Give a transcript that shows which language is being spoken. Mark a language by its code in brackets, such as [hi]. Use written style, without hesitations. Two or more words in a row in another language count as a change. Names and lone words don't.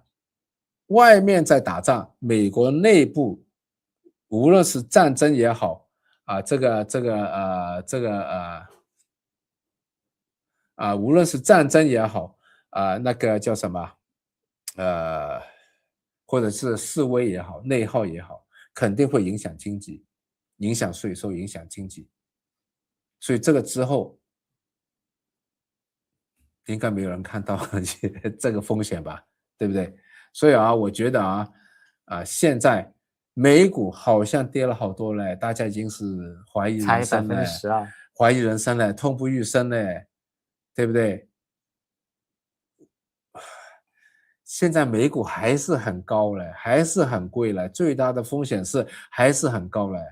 [zh] 外面在打仗，美國內部無論是戰爭也好啊，無論是戰爭也好，那個叫什麼，或者是示威也好，內耗也好，肯定會影響經濟，影響稅收，影響經濟。所以這個之後，應該沒有人看到這個風險吧，對不對？所以啊，我覺得現在美股好像跌了好多了，大家已經是懷疑人生了，懷疑人生了，痛不欲生了。對不對？現在美股還是很高了，還是很貴了，最大的風險是還是很高了。